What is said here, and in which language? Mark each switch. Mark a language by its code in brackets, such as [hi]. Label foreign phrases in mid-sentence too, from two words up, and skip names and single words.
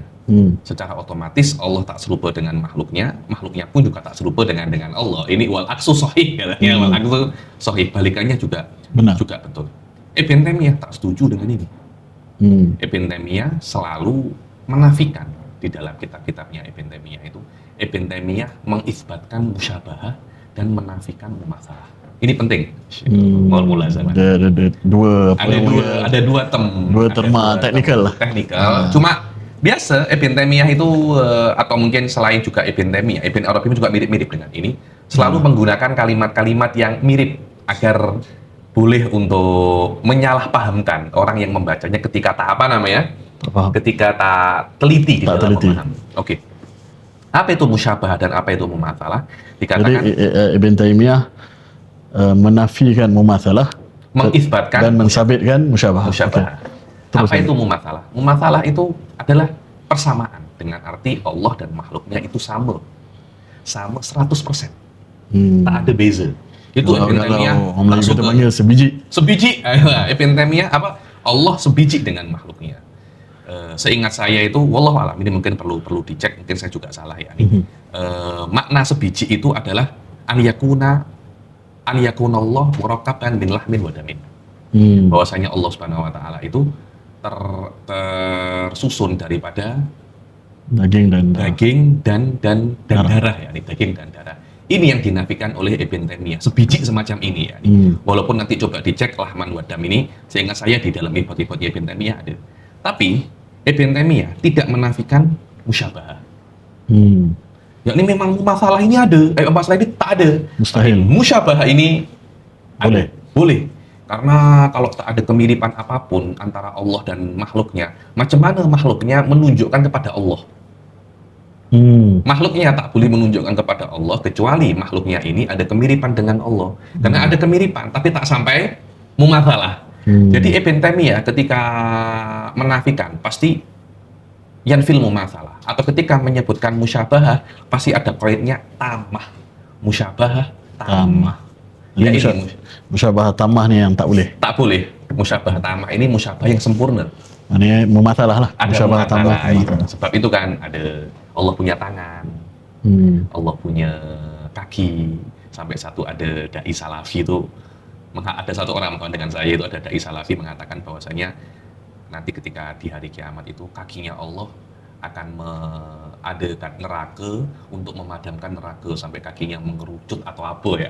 [ms] Secara otomatis Allah tak serupa dengan makhluknya pun juga tak serupa dengan Allah. Ini [ar] والعكس صحيح [ms] katanya, [ar] والعكس صحيح, [ms] balikannya juga Benar. juga betul. Ibn Taimiyah tak setuju dengan ini. Ibn Taimiyah selalu menafikan di dalam kitab-kitabnya Ibn Taimiyah itu. Ibn Taimiyah mengisbatkan musyabahah dan menafikan mumatsalah. Ini penting. Mula zaman. Ada dua Ada dua terma teknikal lah. Teknikal. Cuma biasa Ibn Taimiyah itu atau mungkin selain juga Ibn Taimiyah, Ibn Arabi juga mirip-mirip dengan ini, selalu menggunakan kalimat-kalimat yang mirip agar boleh untuk menyalahpahamkan orang yang membacanya ketika tak ketika tak teliti di Tak dalam teliti. memahami. Oke. Apa itu musyabah dan apa itu mumatsalah? Jadi Dikatakan Ibn Taimiyah menafikan mumatsalah mengisbatkan dan mensabitkan musyabahah. musyabah. Okey. Terus Apa itu mumatsalah? Mumatsalah itu adalah persamaan dengan arti Allah dan makhluknya itu sama 100%. Tak ada beza. Itu Ibn Taimiyah orang Melayu kita panggil sebiji. Ibn Taimiyah apa? Allah sebiji dengan makhluknya. Seingat saya itu, [ar] والله أعلم, [ms] ini mungkin perlu dicek, mungkin saya juga salah ya. Makna sebiji itu adalah [ar] أن يكون الله مركبا من لحم ودم. [ms] Bahwasanya Allah [ar] سبحانه وتعالى [ms] itu tersusun daripada Daging dan darah, ya, daging dan darah. Ini yang dinafikan oleh Ibn Taimiyah, sebiji semacam ini ya. Walaupun nanti coba dicek [ar] لحما ودم [ms] ini, seingat saya di dalam ibad-ibad Ibn Taimiyah ada. Tapi Ibn Taimiyah tidak menafikan musyabahah. Yakni memang masalah ini ada, masalah ini tak ada. Mustahil. Musyabahah ini Boleh. Boleh. Karena kalau tak ada kemiripan apapun antara Allah dan makhluknya, macam mana makhluknya menunjukkan kepada Allah? Makhluknya tak boleh menunjukkan kepada Allah kecuali makhluknya ini ada kemiripan dengan Allah. Karena ada kemiripan, tapi tak sampai mumatsalah. Jadi Ibn Taimiyah ketika menafikan pasti [ar] ينفي المماثلة, [ms] atau ketika menyebutkan musyabahah pasti ada koidnya tamah. [ar] مشابهة تامة. [ms] Ya ini [ar] مشابهة تامة [ms] ni yang tak boleh. tak boleh. [ar] مشابهة تامة [ms] ini musyabah yang sempurna. Ini mumatsalah lah. Ada [ar] مشابهة تامة. [ms] mumatsalah. Sebab itu kan ada Allah punya tangan, Allah punya kaki, sampai satu ada dai salafi itu, ada satu orang dengan saya itu, ada dai salafi mengatakan bahwasanya nanti ketika di hari kiamat itu kakinya Allah akan mengadakan neraka untuk memadamkan neraka sampai kakinya mengerucut atau apa ya.